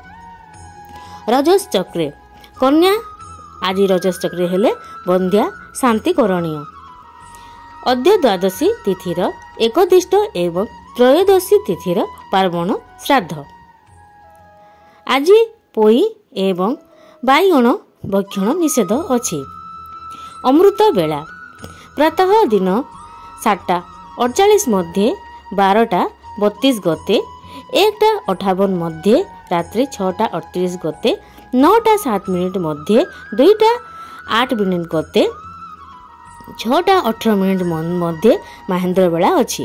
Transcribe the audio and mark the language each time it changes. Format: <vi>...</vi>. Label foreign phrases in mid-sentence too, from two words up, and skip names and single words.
<or>ରଜସ ଚକ୍ରେ କନ୍ୟା ଆଜ ରଜସ ଚକ୍ରେ ହେଲେ ବନ୍ଧ୍ୟା ଶାନ୍ତି କରଣୀୟ। ଅଦ୍ୟ ଦ୍ୱାଦଶୀ ତିଥିର ଏକୋଦ୍ଦିଷ୍ଟ ଏବଂ ତ୍ରୟୋଦଶୀ ତିଥିର ପାର୍ବଣ ଶ୍ରାଦ୍ଧ। ଆଜ ପୋଈ ଏବଂ ବାଇଗଣ ଭକ୍ଷଣ ନିଷେଧ ଅଛି। ଅମୃତ ବେଳା ପ୍ରାତଃ ଦିନ 7:48 ମଧ୍ୟ 12:32 ଗତେ, 1:58 ମଧ୍ୟ ରାତ୍ରି 6:38 ଗତେ, 9:07 ମିନିଟ ମଧ୍ୟ 2:08 ମିନିଟ ଗତେ, 6:18 ମିନିଟ ମଧ୍ୟ ମହେନ୍ଦ୍ର ବେଳା ଅଛି।</or>